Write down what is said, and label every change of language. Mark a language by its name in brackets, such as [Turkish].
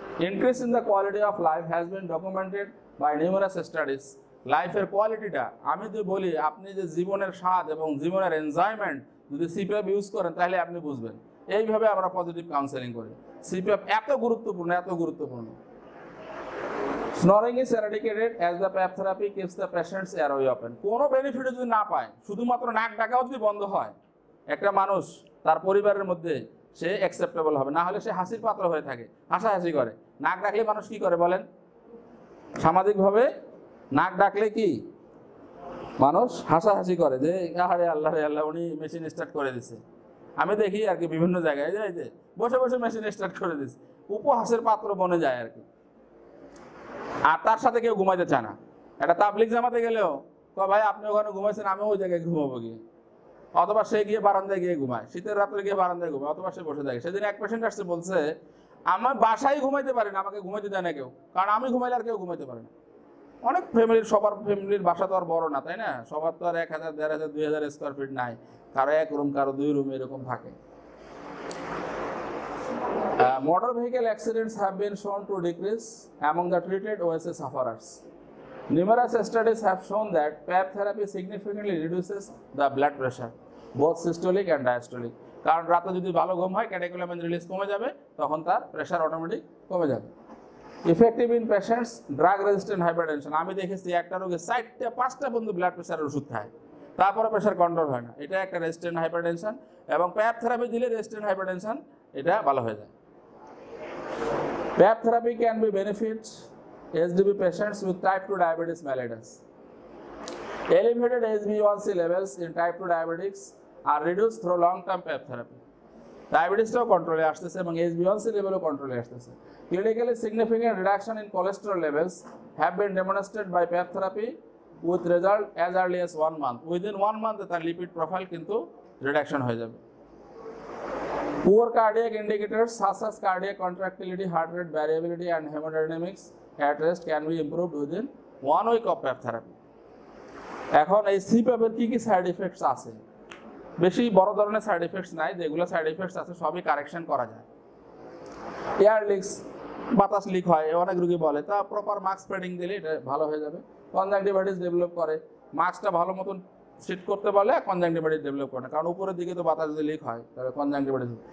[English] Increase in the quality of life has been documented by numerous studies. [Bangla] লাইফের কোয়ালিটিটা আমি যদি বলি, আপনি যে জীবনের স্বাদ এবং জীবনের এনজয়মেন্ট যদি সিপ্যাপ ইউজ করেন তাহলে আপনি বুঝবেন। এইভাবে আমরা পজিটিভ কাউন্সেলিং করি। সিপ্যাপ এত গুরুত্বপূর্ণ, এত গুরুত্বপূর্ণ। [English] Snoring is eradicated as the PAP therapy keeps the patient's airway open. [Bangla] কোনো বেনিফিট যদি না পায়, শুধুমাত্র নাক ডাকাও যদি বন্ধ হয়, একটা মানুষ তার পরিবারের মধ্যে সে অ্যাকসেপ্টেবল হবে। না হলে সে হাসির পাত্র হয়ে থাকে, হাসাহাসি করে। নাক ডাকলে মানুষ কি করে বলেন? সামাজিকভাবে নাক ডাকলে কি মানুষ হাসাহাসি করে যে আরে আল্লাহ রে আল্লাহ, উনি মেশিন স্টার্ট করে দিছে। আমি দেখি আর কি বিভিন্ন জায়গায় যে বসে বসে মেশিন স্টার্ট করে দিছে, উপহাসের পাত্র বনে যায় আর কি। আর তার সাথে কেউ ঘুমাইতে চায় না। একটা তাবলিগ জামাতে গেলেও ভাই আপনি ওখানে ঘুমাইছেন, আমিও ওই জায়গায় ঘুমাবো গিয়ে, অথবা সে গিয়ে বারান্দায় গিয়ে ঘুমায়, শীতের রাত্রে গিয়ে বারান্দায় ঘুমায়, অথবা সে বসে থাকে। সেদিন এক পেশেন্ট আসছে, বলছে আমার বাসায় ঘুমাইতে পারি না, আমাকে ঘুমাইতে দেয় না কেউ, কারণ আমি ঘুমাইলে আর কেউ ঘুমাইতে পারে না। অনেক ফ্যামিলির, সবার ফ্যামিলির বাসা তো আর বড় না, তাই না? সবার তো আর 1000, 1500, 2000 স্কোয়ার ফিট নাই, কারো 1 রুম, কারো 2 রুম এরকম থাকে। [English] Motor vehicle accidents have been shown to decrease among the treated OSA sufferers. Numerous studies have shown that PAP therapy significantly reduces the blood pressure, both systolic and diastolic. [Bangla] কারণ রাতে যদি ভালো ঘুম হয়, ক্যাটেকুলামিন release কমে যাবে, তখন তার প্রেশার অটোমেটিক কমে যাবে। [English] Effective in patients drug resistant hypertension. [Bangla] আমি দেখেছি একটা রোগে 4টা-5টা বন্ধু ব্লাড প্রেশারের ওষুধ খায়, তারপরে প্রেশার কন্ট্রোল হয় না। এটা একটা রেজিস্ট্যান্ট হাইপারটেনশন, এবং PAP থেরাপি দিলে রেজিস্ট্যান্ট হাইপারটেনশন এটা ভালো হয়ে যায়। [English] PAP therapy can be benefit HDB patients with type 2 diabetes mellitus. Elevated HbA1c levels in type 2 diabetics are reduced through long-term PAP therapy. [Bangla] ডায়াবেটিসটাও কন্ট্রোলে আসতেছে এবং HbA1c লেভেলও কন্ট্রোলে আসতেছে। [English] Clinically significant reduction in cholesterol levels have been demonstrated by PAP therapy with result as early as 1 month. Within 1 month [Bangla] তার lipid profile কিন্তু reduction হয়ে যাবে। [English] Poor cardiac indicators such as cardiac contractility, heart rate variability, and hemodynamics at rest can be improved within 1 week of PAP therapy. [Bangla] এখন এই সিপ্যাপের কি কি side effects আছে? বেশি বড় ধরনের সাইড এফেক্টস নাই, যেগুলো সাইড এফেক্টস আছে সবই কারেকশন করা যায়। এয়ার লিকস, বাতাস লিক হয় অনেক রোগী বলে, তা প্রপার মাস্ক স্প্রেডিং দিলে এটা ভালো হয়ে যাবে। কনজাংটিভাইটিস ডেভেলপ করে, মাস্কটা ভালো মতন ফিট করতে পারলে কনজাংটিভাইটিস ডেভেলপ করে না, কারণ উপরের দিকে তো বাতাস যদি লিক হয় তাহলে কনজাংটিভাইটিস।